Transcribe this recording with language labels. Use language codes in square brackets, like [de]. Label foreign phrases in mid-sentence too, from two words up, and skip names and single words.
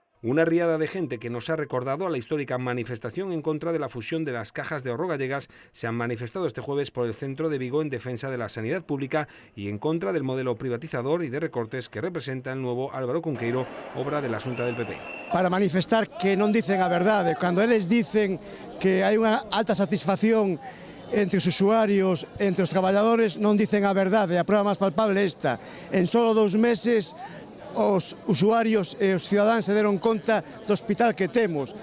[es] Una riada de gente que nos ha recordado a la histórica manifestación en contra de la fusión de las cajas de ahorro gallegas se han manifestado este jueves por el centro de Vigo en defensa de la sanidad pública y en contra del modelo privatizador y de recortes que representa el nuevo Álvaro Cunqueiro, obra de la Xunta del PP. [gl] Para manifestar que non dicen a verdade, cando eles dicen que hai unha alta satisfacción entre os usuarios, entre os traballadores, non dicen a verdade. A prova máis palpable é esta. En solo 2 meses os usuarios e os cidadáns se deron conta do hospital que temos.